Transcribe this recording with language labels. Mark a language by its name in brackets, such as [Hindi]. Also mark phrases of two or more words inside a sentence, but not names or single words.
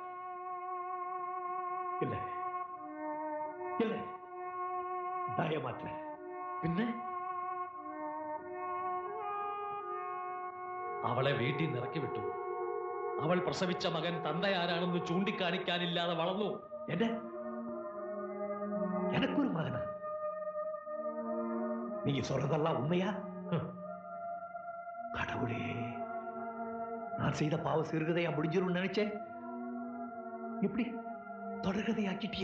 [Malayalam] ഇല്ല ഇല്ല, ഭയമാത്ര. പിന്നെ അവളെ വീട്ടിൽ നിന്ന് ഇറക്കി വിട്ടു. അവൾ പ്രസവിച്ച മകൻ തന്തയാരാണെന്ന് ചൂണ്ടിക്കാണിക്കാനില്ലാതെ വളർന്നു. [Tamil] எனக்கொரு மகனா? நீங்க சொல்றதெல்லாம் உண்மையா? கடவுளே, நான் செய்த பாவ சிறுகதையா முடிஞ்சிரும் நினைச்சேன். இப்படி தொடர்கதையாக்கிட்டியே.